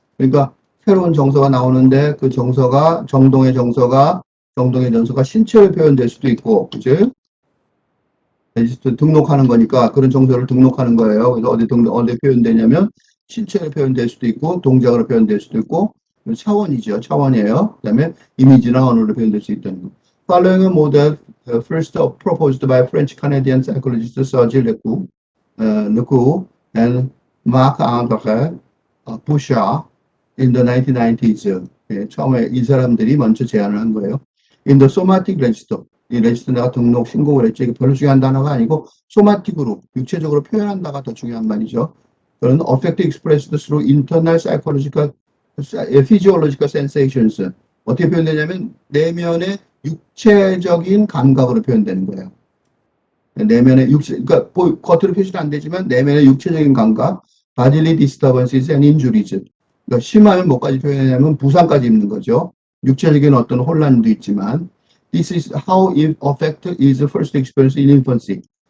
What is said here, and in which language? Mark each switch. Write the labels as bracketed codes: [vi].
[ko] 그러니까 새로운 정서가 나오는데 그 정동의 정서가 신체로 표현될 수도 있고, 그죠? 레지스트 등록하는 거니까 그런 정서를 등록하는 거예요. 그래서 어디 표현되냐면 신체로 표현될 수도 있고, 동작으로 표현될 수도 있고, 차원이죠. 차원이에요. 그 다음에 이미지나 언어로 표현될 수 있다는 거. [en] Following a model first proposed by French Canadian psychologist Serge Lecoux and Marc-André Bouchard in the 1990s. [ko] 예, 처음에 이 사람들이 먼저 제안을 한 거예요. In the somatic register. 이 레지스터 내가 신고를 했죠. 이게 별로 중요한 단어가 아니고 소마틱으로, 육체적으로 표현한다가 더 중요한 말이죠. 그런 [en] affect expressed through internal psychological, physiological sensations. [ko] 어떻게 표현되냐면 내면의 육체적인 감각으로 표현되는 거예요. 내면의 그러니까 겉으로 표시는 안 되지만 내면의 육체적인 감각, [en] bodily disturbances and injuries. [ko] 그러니까 심하면 뭐까지 표현하냐면 부상까지 입는 거죠. 육체적인 어떤 혼란도 있지만, [en] this is how it affect is first experienced in infancy.